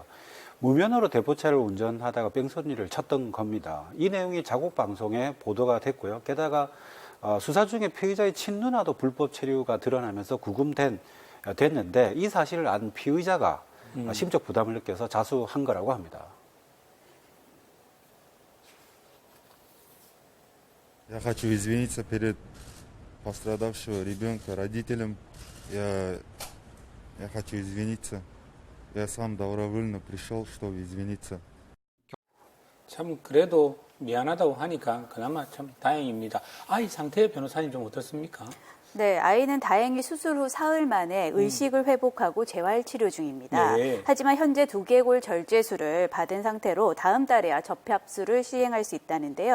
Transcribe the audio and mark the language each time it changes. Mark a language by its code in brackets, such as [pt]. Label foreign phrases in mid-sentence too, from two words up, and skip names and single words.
[ko] 무면허로 대포차를 운전하다가 뺑소니를 쳤던 겁니다. 이 내용이 자국 방송에 보도가 됐고요. 게다가 수사 중에 피의자의 친누나도 불법 체류가 드러나면서 구금됐는데 이 사실을 안 피의자가 심적 부담을 느껴서 자수한 거라고 합니다. [ru] Я хочу извиниться перед пострадавшего ребенка, родителям. Я хочу извиниться. Я сам добровольно пришел, чтобы извиниться. [ko] 참 그래도 미안하다고 하니까 그나마 참 다행입니다. 아이 상태 변호사님 좀 어떻습니까? 네, 아이는 다행히 수술 후 사흘 만에 의식을 회복하고 재활 치료 중입니다. 네. 하지만 현재 두개골 절제술을 받은 상태로 다음 달에야 접합술을 시행할 수 있다는데요.